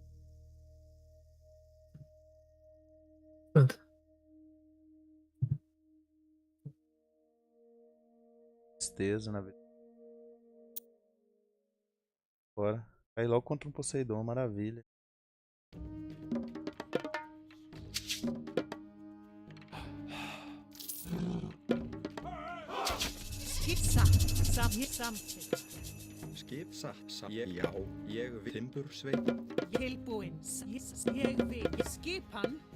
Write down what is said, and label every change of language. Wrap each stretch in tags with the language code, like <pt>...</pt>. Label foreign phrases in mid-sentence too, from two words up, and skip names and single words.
<pt>Anda. Tristeza, na verdade. Bora. Cai logo contra um Poseidon, maravilha.</pt> <is>Skipsa, samþykkt. Skipsa. Já, ég við timbursveit. Tilbúin, ég við. Skipan,</is>